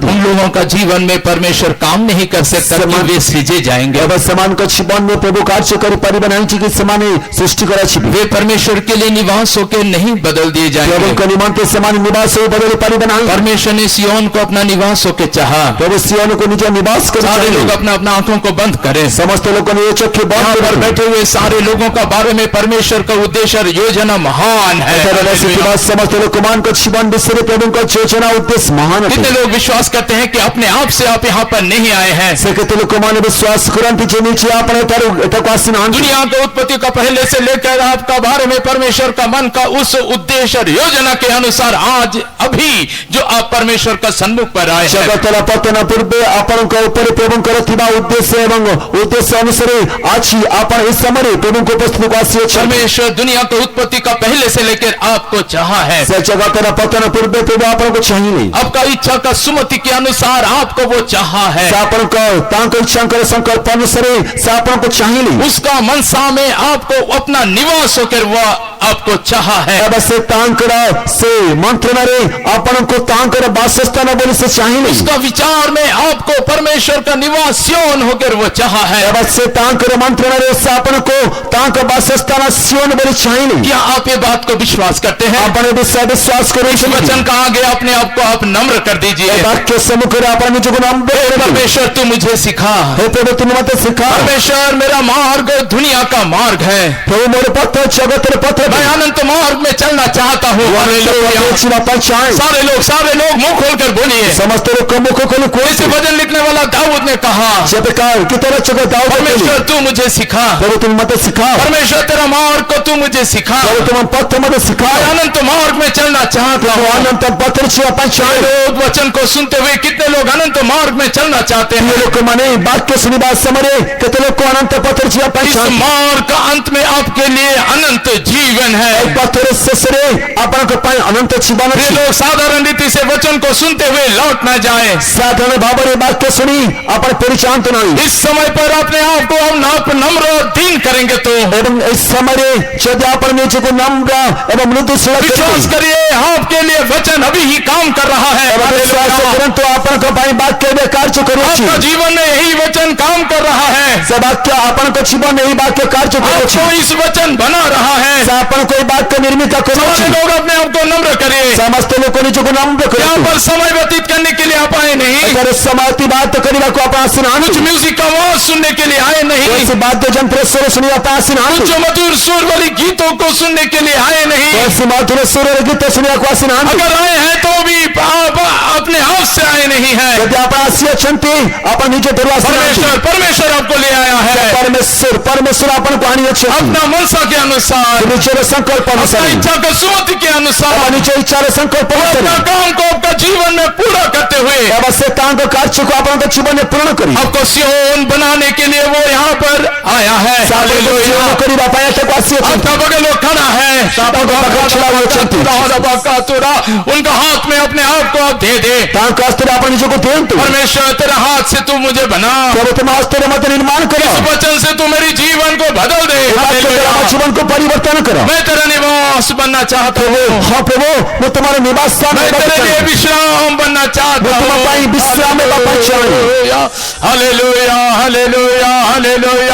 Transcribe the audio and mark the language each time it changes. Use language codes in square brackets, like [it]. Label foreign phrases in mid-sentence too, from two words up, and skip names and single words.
[hi] उन लोगों का जीवन में परमेश्वर काम नहीं कर सकता कि वे सृजे जाएंगे। [or] ଏବଂ ସେମାନଙ୍କ ଜୀବନରେ ପ୍ରଭୁ କାର୍ଯ୍ୟ କରିପାରିବେ ନାହିଁ କି ସେମାନେ ସୃଷ୍ଟି କରାଯିବେ। [hi] वे परमेश्वर के लिए निवास होकर नहीं बदल दिए जाएंगे। [or] ପ୍ରଭୁଙ୍କ ନିମନ୍ତେ ସେମାନେ ନିବାସ ହୋଇ ବଦଳି ପାରିବେ ନାହିଁ। [hi] परमेश्वर ने सियोन को अपना निवास होकर चाहा। [or] ପ୍ରଭୁ ସିଓନକୁ ନିଜ ନିବାସ କରି [hi] सारे [or] ଚାହିଁଲେ। [hi] लोग अपना अपना आंखों को बंद करें। [or] ସମସ୍ତ ଲୋକ ନିଜ ଚକ୍ଷୁ ବନ୍ଦ [hi] यहाँ पर [or] କରନ୍ତୁ। [hi] बैठे हुए सारे लोगों का बारे में परमेश्वर का उद्देश्य और योजना महान है। [or] ଏଠାରେ ବସିଥିବା ସମସ୍ତ ଲୋକମାନଙ୍କ ଜୀବନ ବିଷୟରେ ପ୍ରଭୁଙ୍କ ଯୋଜନା ଉଦ୍ଦେଶ୍ୟ ମହାନ ଅଟେ। [hi] कितने लोग विश्वास करते हैं कि अपने आप से आप यहाँ पर नहीं आए हैं। [or] ସେ କେତେ ଲୋକମାନେ ବିଶ୍ୱାସ କରନ୍ତି ଯେ ନିଜେ ଆପଣ ଏଠାକୁ ଆସିନାହାନ୍ତି। [hi] दुनिया की उत्पत्ति का पहले से लेकर आपका बारे में परमेश्वर का मन का उस उद्देश्य और योजना के अनुसार आज अभी जो आप परमेश्वर का सन्मुख पर आए हैं, [or] ଜଗତର ପତନ ପୂର୍ବେ ଆପଣଙ୍କ ଉପରେ ପ୍ରଭୁଙ୍କର ଥିବା ଉଦ୍ଦେଶ୍ୟ ଏବଂ ଉଦ୍ଦେଶ୍ୟ ଅନୁସାରେ ଆଜି ଆପଣ ଏ ସମୟରେ ପ୍ରଭୁଙ୍କ ଉପସ୍ଥିତିକୁ ଆସିଅଛନ୍ତି। [hi] परमेश्वर दुनिया की उत्पत्ति का पहले से लेकर आपको चाहा है। [or] ସେ ଜଗତର ପତନ ପୂର୍ବେ ପ୍ରଭୁ ଆପଣଙ୍କୁ ଚାହିଁଲେ। [hi] आपका इच्छा का सुमति के अनुसार आपको वो चाहा है। [or] ସେ ଆପଣଙ୍କ ତାଙ୍କ ଇଚ୍ଛାଙ୍କର ସଂକଳ୍ପ ଅନୁସାରେ ସେ ଆପଣଙ୍କୁ ଚାହିଁଲେ। [hi] उसका मनसा में आपको अपना निवास होकर वो आपको चाहा है। [or] ଏବଂ ସେ ତାଙ୍କର ସେ ମନ୍ତ୍ରଣାରେ ଆପଣଙ୍କୁ ତାଙ୍କର ବାସସ୍ଥାନ ବୋଲି ସେ ଚାହିଁଲେ। [hi] उसका विचार में आपको परमेश्वर का निवास सियोन होकर वो चाहा है। [or] ଏବଂ ସେ ତାଙ୍କର ମନ୍ତ୍ରଣାରେ ସେ ଆପଣଙ୍କୁ ତାଙ୍କ ବାସସ୍ଥାନ ସିଓନ ବୋଲି ଚାହିଁଲେ। [hi] क्या आप ये बात को विश्वास करते हैं? [or] ଆପଣ ଏ ବିଷୟ ବିଶ୍ୱାସ [hi] इस [or] କରୁଛନ୍ତି? [hi] वचन का आगे अपने आप को आप नम्र कर [or] ଏ [hi] दीजिए। [or] ବାକ୍ୟ ସମ୍ମୁଖରେ ଆପଣ ନିଜକୁ ନମ୍ର କରନ୍ତୁ। [hi] परमेश्वर तू मुझे सिखा। [or] ହେ ପ୍ରଭୁ ତୁମେ ମୋତେ ଶିଖା। [hi] परमेश्वर मेरा मार्ग दुनिया का मार्ग है। [or] ପ୍ରଭୁ ମୋର ପଥ ଜଗତର ପଥ। [hi] मैं अनंत मार्ग में चलना चाहता हूँ। हालेलुया। [or] ଯିବା ପାଇଁ ଚାହେଁ। [hi] सारे लोग मुंह खोलकर बोलिए। [or] ସମସ୍ତ ଲୋକ ମୁଖ ଖୋଲି [hi] इसे [or] କୁହନ୍ତୁ। [hi] भजन लिखने वाला दाऊद ने कहा, [or] ଯେବେ ଗୀତର ଚକ ଦାଉଦ କହିଲେ, [hi] परमेश्वर तू मुझे सिखा। [or] ପ୍ରଭୁ ତୁମେ ମୋତେ ଶିଖା। [hi] परमेश्वर तेरा मार्ग को तू मुझे सिखा। [or] ପ୍ରଭୁ ତୁମ ପଥ ମୋତେ ଶିଖା। [hi] मैं अनंत मार्ग में चलना चाहता [or] ମୁଁ [hi] हूँ। [or] ଅନନ୍ତ ପଥରେ ଯିବା ପାଇଁ ଚାହେଁ। [hi] लोग वचन को सुनते हुए कितने लोग अनंत मार्ग में चलना चाहते [or] ପ୍ରିୟ [hi] हैं। [or] ଲୋକମାନେ ବାକ୍ୟ ଶୁଣିବା ସମୟରେ କେତେ ଲୋକ ଅନନ୍ତ ପଥରେ ଯିବା ପାଇଁ [hi] इस [or] ଚାହାନ୍ତି। [hi] मार्ग का अंत में आपके लिए अनंत जीवन है। [or] ଏ ପଥର ଶେଷରେ ଆପଣଙ୍କ ପାଇଁ ଅନନ୍ତ ଜୀବନ [hi] ये [or] ଅଛି। [hi] लोग साधारण रीति से वचन को सुनते हुए लौट न जाए। [or] ସାଧାରଣ ଭାବରେ ବାକ୍ୟ ଶୁଣି ଆପଣ ପରିଚାଳନ୍ତୁ ନାହିଁ। [hi] इस समय पर अपने आप को हम नम्र और दीन करेंगे तो [or] ଏବଂ ଏ ସମୟରେ ଯଦି ଆପଣ ନିଜକୁ ନମ୍ର ଏବଂ ମୃଦୁଶୀଳ [hi] विश्वास करिए आपके लिए वचन अभी ही काम कर रहा है। [or] ବିଶ୍ୱାସ କରନ୍ତୁ ଆପଣଙ୍କ ପାଇଁ ବାକ୍ୟ ଏବେ କାର୍ଯ୍ୟ କରୁଅଛି। [hi] आपका जीवन में यही वचन काम कर रहा है। [or] ସେ ବାକ୍ୟ ଆପଣଙ୍କ ଜୀବନରେ ଏହି ବାକ୍ୟ କାର୍ଯ୍ୟ କରୁଅଛି। [hi] आपको इस वचन बना रहा है। [or] ସେ ଆପଣଙ୍କୁ ଏହି ବାକ୍ୟ ନିର୍ମିତ କରୁଅଛି। [hi] सारे लोग अपने आप को नम्र करिए। [or] ସମସ୍ତ ଲୋକ ନିଜକୁ ନମ୍ର [hi] यहाँ [or] କରନ୍ତୁ। [hi] पर समय व्यतीत करने के लिए आप आए नहीं। [or] ଏଠାରେ ସମୟ ଅତିବାହିତ କରିବାକୁ ଆପଣ ଆସିନାହାନ୍ତି। [hi] कुछ म्यूजिक का आवाज सुनने के लिए आए नहीं। [or] କୌଣସି ବାଦ୍ୟ ଯନ୍ତ୍ର ସ୍ୱର ଶୁଣିବା ପାଇଁ ଆସିନାହାନ୍ତି [hi] जो मधुर सुर वाली गीतों को सुनने के लिए आए नहीं। [or] କୌଣସି ମଧୁର ସ୍ୱରରେ ଗୀତ ଶୁଣିବାକୁ ଆସିନାହାନ୍ତି [hi] अगर आए हैं तो भी आप अपने आप से आए नहीं है। [or] ଯଦି ଆପଣ ଆସିଅଛନ୍ତି ଆପଣ ନିଜ ଠାରୁ ଆସିନାହାନ୍ତି [hi] परमेश्वर आपको ले आया है [or] ପରମେଶ୍ୱର ଆପଣଙ୍କୁ ଆଣିଅଛନ୍ତି [hi] अपना मनसा के अनुसार, [or] ନିଜର ସଂକଳ୍ପ [hi] अपना [or] ଅନୁସାରେ [hi] इच्छा का सुमति के अनुसार, [or] ଆପଣ ନିଜ ଇଚ୍ଛାର ସଂକଳ୍ପ [hi] अपना [or] ଅନୁସାରେ [hi] काम को आपका जीवन में पूरा करते हुए [or] ଏବଂ ସେ ତାଙ୍କ କାର୍ଯ୍ୟକୁ ଆପଣଙ୍କ ଜୀବନରେ ପୂରଣ କରି [hi] आपको सियोन बनाने के लिए वो यहाँ पर आया है। [or] ଆପଣଙ୍କୁ ଜୀବନ କରିବା ପାଇଁ ଏଠାକୁ ଆସିଅଛନ୍ତି [hi] आपका बगल वो खड़ा है, उनका हाथ में अपने आप को आप दे दे। [or] ତାଙ୍କ ହସ୍ତରେ ଆପଣ ନିଜକୁ ଦିଅନ୍ତୁ [hi] परमेश्वर तेरा हाथ से तू मुझे बना, [or] ପ୍ରଭୁ ତୁମ ହସ୍ତରେ ମୋତେ ନିର୍ମାଣ କର [hi] इस वचन से तू मेरी जीवन को बदल दे। [or] ଏ ବାକ୍ୟ ଦ୍ୱାରା ଆମ ଜୀବନକୁ ପରିବର୍ତ୍ତନ କର [hi] मैं तेरा निवास बनना चाहता हूँ, [or] ହଁ ପ୍ରଭୁ ମୁଁ ତୁମର ନିବାସ ସ୍ଥାନ [hi] मैं [or] ହେବାକୁ [hi] तेरे लिए [or] ଚାହେଁ। [hi] विश्राम बनना चाहता [or] ମୁଁ ତୁମ ପାଇଁ ବିଶ୍ରାମ ହେବା ପାଇଁ ଚାହେଁ। [hi] हालेलुया हालेलुया हालेलुया।